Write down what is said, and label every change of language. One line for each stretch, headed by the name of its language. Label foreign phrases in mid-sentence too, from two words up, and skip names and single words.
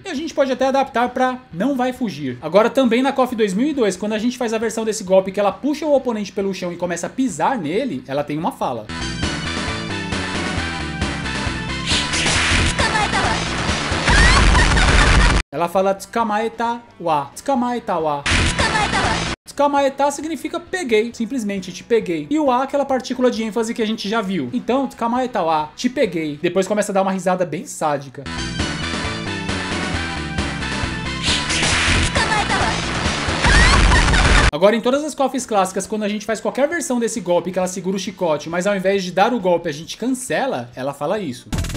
Portuguese: E a gente pode até adaptar pra não vai fugir. Agora também na KOF 2002, quando a gente faz a versão desse golpe que ela puxa o oponente pelo chão e começa a pisar nele, ela tem uma fala.
Japanese: Ela fala 捕まえたわ、捕まえたわ.
Portuguese: Tsukamaeta significa peguei, simplesmente te peguei. E o a, aquela partícula de ênfase que a gente já viu. Então,
Japanese: 捕まえたわ,
Portuguese: te peguei. Depois começa a dar uma risada bem sádica. Agora, em todas as KOFs clássicas, quando a gente faz qualquer versão desse golpe que ela segura o chicote, mas ao invés de dar o golpe a gente cancela, ela fala isso.